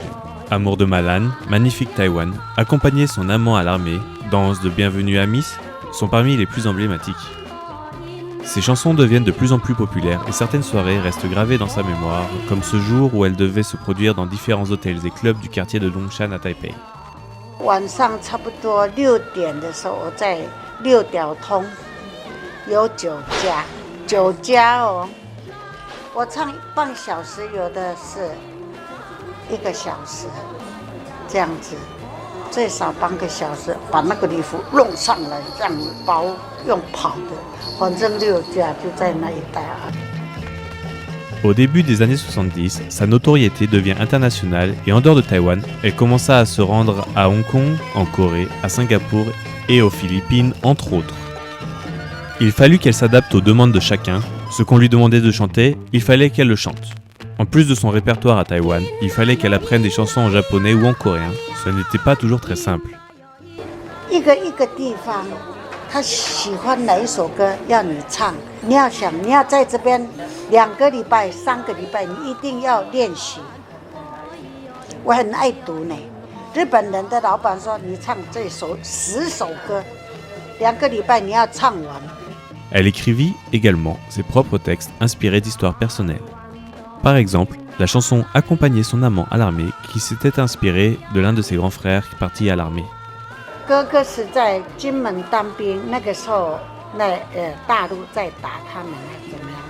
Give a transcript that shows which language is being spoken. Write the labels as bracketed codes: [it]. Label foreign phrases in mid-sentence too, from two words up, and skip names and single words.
[fr] Amour de Malan, Magnifique Taïwan, Accompagner son amant à l'armée, Danse de Bienvenue à Miss, sont parmi les plus emblématiques. Ces chansons deviennent de plus en plus populaires et certaines soirées restent gravées dans sa mémoire, comme ce jour où elle devait se produire dans différents hôtels et clubs du quartier de Dongshan à Taipei. [zh] 晚上差不多6点的时候，我在6条通有酒家哦，我唱半小时，有的是1个小时，这样子，最少半个小时，把那个礼服弄上来，这样包用跑的，反正6家就在那一带啊。 [fr] Au début des années 70, sa notoriété devient internationale et en dehors de Taïwan, elle commença à se rendre à Hong Kong, en Corée, à Singapour et aux Philippines, entre autres. Il fallut qu'elle s'adapte aux demandes de chacun. Ce qu'on lui demandait de chanter, il fallait qu'elle le chante. En plus de son répertoire à Taïwan, il fallait qu'elle apprenne des chansons en japonais ou en coréen. Ce n'était pas toujours très simple. [zh] 一个地方，他喜欢哪一首歌要你唱，你要想你要在这边2个礼拜、3个礼拜，你一定要练习。我很爱读呢。日本人的老板说，你唱这首10首歌，2个礼拜你要唱完。 [fr] Elle écrivit également ses propres textes inspirés d'histoires personnelles. Par exemple, la chanson Accompagner son amant à l'armée qui s'était inspirée de l'un de ses grands frères parti à l'armée. [zh] 哥哥是在金门当兵，那个时候大陆在打他们还怎么样？